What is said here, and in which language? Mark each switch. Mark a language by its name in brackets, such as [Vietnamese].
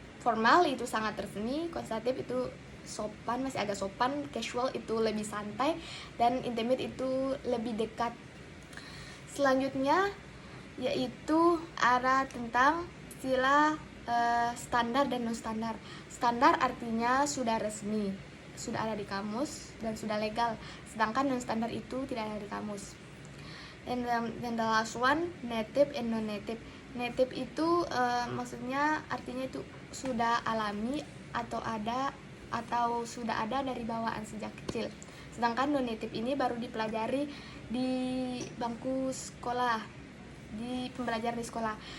[Indonesian] Formal itu sangat resmi, konsultatif itu sopan, masih agak sopan, casual itu lebih santai, dan intimate itu lebih dekat. Selanjutnya yaitu ada tentang istilah standar dan non standar. Standar artinya sudah resmi, sudah ada di kamus dan sudah legal, sedangkan non standar itu tidak ada di kamus. [English] And then the last one, native and non-native. [Indonesian] Native itu maksudnya artinya itu sudah alami atau sudah ada dari bawaan sejak kecil. Sedangkan non-native ini baru dipelajari di bangku sekolah, di pembelajaran di sekolah.